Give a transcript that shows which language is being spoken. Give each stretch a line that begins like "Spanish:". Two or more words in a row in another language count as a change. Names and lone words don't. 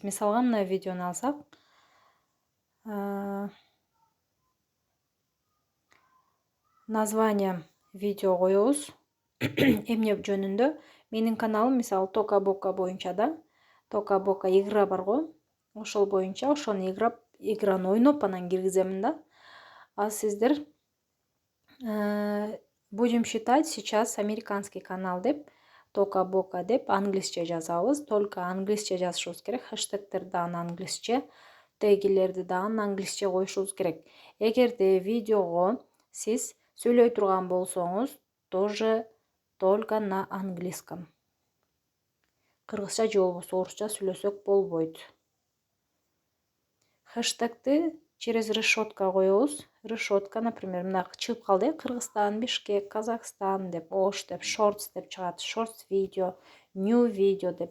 Kyrgyz: Мисалга мына видеону алсак,
Russian: название видео
Kyrgyz: коебуз. Эмне жөнүндө? Менин каналым мисалы Тока Бока боюнча да. Тока Бока игра бар го. Ошол боюнча ошону играны ойноп анан киргиземин да. А сиздер
Russian: будем считать сейчас американский канал
Kyrgyz: деп, Тока Бока деп англисче жазабыз. Только англисче жазышыбыз керек. Хэштегтерди дагы англисче, тегилерди дагы англисче коюшубуз керек. Эгерде видеого сиз сүйлөй турган болсоңуз,
Russian: тоже только на английском.
Kyrgyz: Кыргызча же болбосо орусча сүйлөсөк болбойт. Хэштегти
Russian: через решетка
Kyrgyz: коебуз.
Russian: Решетка, например,
Kyrgyz: мына чыгып калды: Кыргызстан, Бишкек, Казакстан деп, Ош деп, shorts деп чыгат. Shorts видео, new видео деп.